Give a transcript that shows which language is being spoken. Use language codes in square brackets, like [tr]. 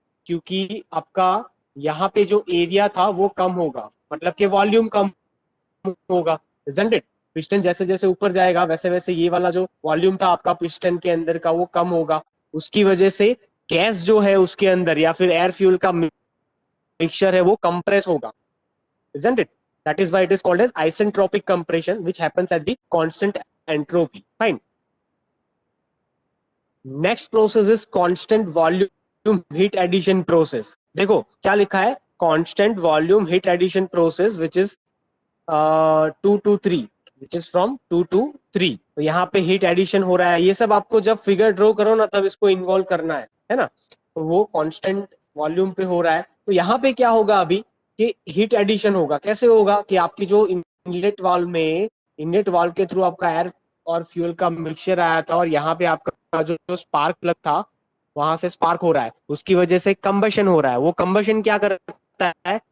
[hi] क्योंकि आपका यहाँ पे जो एरिया था वो कम होगा, मतलब कि वॉल्यूम कम होगा। [en] isn't it? [hi] पिस्टन जैसे जैसे ऊपर जाएगा वैसे वैसे ये वाला जो वॉल्यूम था आपका पिस्टन के अंदर का वो कम होगा। उसकी वजह से गैस जो है उसके अंदर या फिर एयर फ्यूल का मिक्सचर है वो कंप्रेस होगा। [en] isn't it? That is why it is called as isentropic compression, which happens at the constant entropy. Fine. Next process is constant volume heat addition process। [hi] देखो क्या लिखा है? [en] constant volume heat addition process which is 2 to 3, which is from 2 to 3। [hi] तो यहाँ पे heat addition हो रहा है। ये सब आपको जब फिगर ड्रॉ करो ना तब इसको इन्वॉल्व करना है ना? तो वो कांस्टेंट वॉल्यूम पे हो रहा है। तो यहाँ पे क्या होगा अभी कि हीट एडिशन होगा। कैसे होगा? कि आपकी जो इनलेट वाल्व के थ्रू आपका एयर और फ्यूल का मिक्सचर आया था, और यहाँ पे आपका जो स्पार्क प्लग था वहां से स्पार्क हो रहा है, उसकी वजह से कंबशन हो रहा है। वो कंबशन क्या करता है?